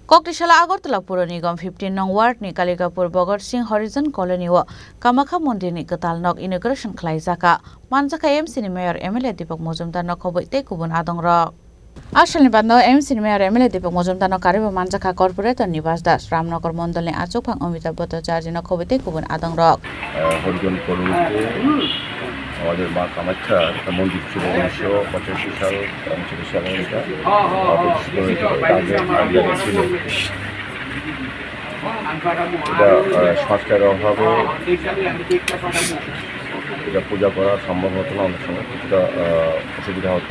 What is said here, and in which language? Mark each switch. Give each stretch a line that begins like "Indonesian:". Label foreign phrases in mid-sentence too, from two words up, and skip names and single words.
Kok Borok: Koktishala Agartala Pura Nigam 15 nong ward ni Kaligapur Bhagat Singh Horizon Colony wa Kamakha Mondir ni Katal nok inauguration khlaijaka manjaka MC ni Mayor MLA Deepak Mojumdar nok khoboite kubun adongrok Ashalni bandno MC ni Mayor MLA Deepak Mojumdar nok kariba manjaka corporator Nibas Das Ramnagar Mondol ni Achukphang Amitabh Bhattacharya nok khoboite kubun adongrok
Bangla: হরিজন কলোনিতে আমাদের মা কামাখ্যা মন্দির ছিল 1985 সাল 39 সালে এটা প্রতিষ্ঠিত হয়েছিল। আগে ছিল এটা সংস্কারের অভাবে এটা পূজা করা সম্ভব হতো না, অনেক সময় কিছুটা অসুবিধা হতো।